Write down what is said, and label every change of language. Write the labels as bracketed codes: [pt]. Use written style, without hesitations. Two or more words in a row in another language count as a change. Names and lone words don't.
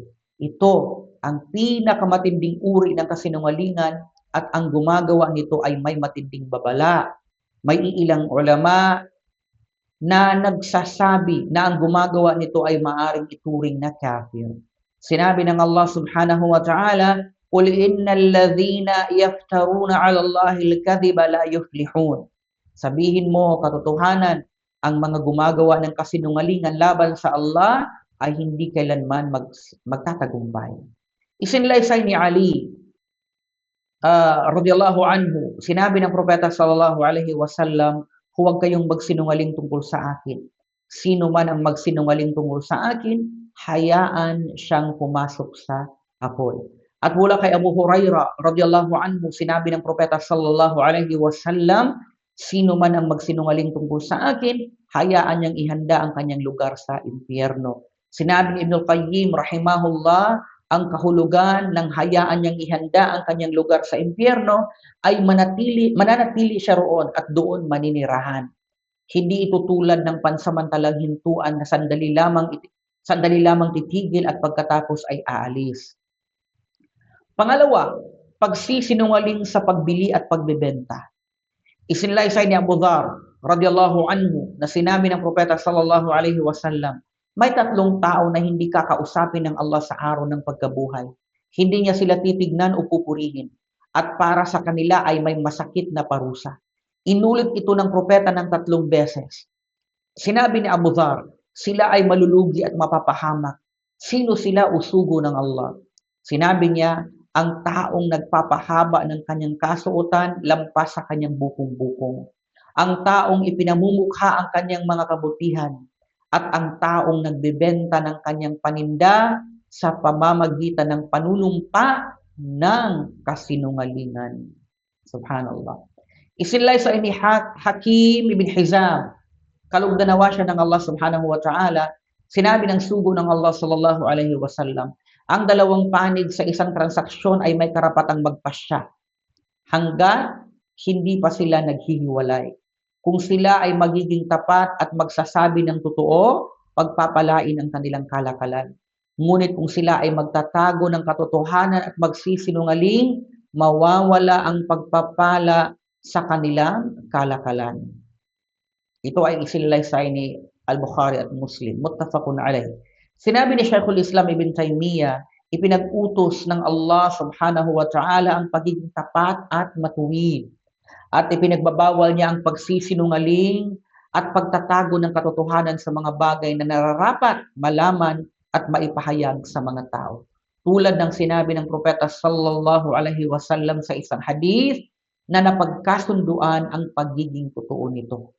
[tl] Ito ang pinakamatinding uri ng kasinungalingan at ang gumagawa nito ay may matinding babala. May iilang ulama na nagsasabi na ang gumagawa nito ay maaring ituring na kafir. Sinabi ng Allah [ar] سبحانه وتعالى, قُلْ إِنَّ الَّذِينَ يَفْتَرُونَ عَلَى اللَّهِ الْكَذِبَ لَا يُفْلِحُونَ. [tl] Sabihin mo, katotohanan, ang mga gumagawa ng kasinungalingan laban sa Allah ay hindi kailanman magtatagumpay. Isinalaysay ni Ali, [ar] رضي الله عنه, [tl] sinabi ng propeta [ar] صلى الله عليه وسلم, [tl] huwag kayong magsinungaling tungkol sa akin. Sino man ang magsinungaling tungkol sa akin, hayaan siyang pumasok sa apoy. At mula kay Abu Hurairah [ar] رضي الله عنه, [tl] sinabi ng propeta [ar] صلى الله عليه وسلم, [tl] sino man ang magsinungaling tungkol sa akin, hayaan niyang ihanda ang kanyang lugar sa impyerno. Sinabi ni Ibn al-Qayyim rahimahullah, ang kahulugan ng hayaan niyang ihanda ang kanyang lugar sa impyerno ay mananatili siya roon at doon maninirahan. Hindi ito tulad ng pansamantalang hintuan na sandali lamang titigil at pagkatapos ay aalis. Pangalawa, pagsisinungaling sa pagbili at pagbebenta. Isinalaysay ni Abu Dharr [ar] رضي الله عنه [tl] na sinabi ng propeta [ar] صلى الله عليه وسلم, [tl] may tatlong tao na hindi kakausapin ng Allah sa araw ng pagkabuhay. Hindi niya sila titignan o pupurihin. At para sa kanila ay may masakit na parusa. Inulit ito ng propeta ng 3 beses. Sinabi ni Abu Dharr, sila ay malulugi at mapapahamak. Sino sila? Usugo ng Allah. Sinabi niya, ang taong nagpapahaba ng kanyang kasuotan lampas sa kanyang bukong-bukong. Ang taong ipinamumukha ang kanyang mga kabutihan. At ang taong nagbebenta ng kanyang paninda sa pamamagitan ng panunumpa ng kasinungalingan. Subhanallah. Isinalaysay ni Hakim ibn Hizam, kalugdanawa siya ng Allah [ar] سبحانه وتعالى, [tl] sinabi ng sugo ng Allah [ar] صلى الله عليه وسلم, [tl] ang dalawang panig sa isang transaksyon ay may karapatang magpasya hanggat hindi pa sila naghihiwalay. Kung sila ay magiging tapat at magsasabi ng totoo, pagpapalain ang kanilang kalakalan. Ngunit kung sila ay magtatago ng katotohanan at magsisinungaling, mawawala ang pagpapala sa kanilang kalakalan. Ito ay isinalaysay ni Al-Bukhari at Muslim, [ar] متفق عليه. [tl] Sinabi ni Shaykhul Islam Ibn Taymiyyah, ipinag-utos ng Allah [ar] سبحانه وتعالى [tl] ang pagiging tapat at matuwid. At ipinagbabawal niya ang pagsisinungaling at pagtatago ng katotohanan sa mga bagay na nararapat malaman at maipahayag sa mga tao. Tulad ng sinabi ng propeta [ar] صلى الله عليه وسلم [tl] sa isang hadith na napagkasunduan ang pagiging totoo nito.